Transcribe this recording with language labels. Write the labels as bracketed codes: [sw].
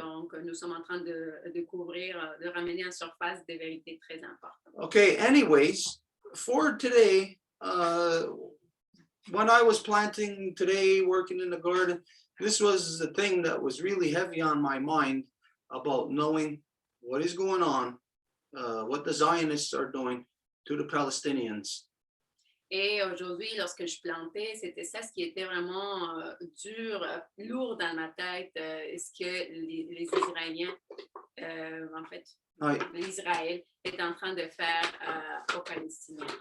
[fr] Donc, nous sommes en train de découvrir, de ramener en surface des vérités très importantes. [en] Okay, anyways, for today, when I was planting today, working in the garden, this was the thing that was really heavy on my mind about knowing what is going on, what the Zionists are doing to the Palestinians. [fr] Et aujourd'hui, lorsque je plantais, c'était ça ce qui était vraiment dur, lourd dans ma tête, ce que les Israéliens, en fait, l'Israël est en train de faire aux Palestiniens.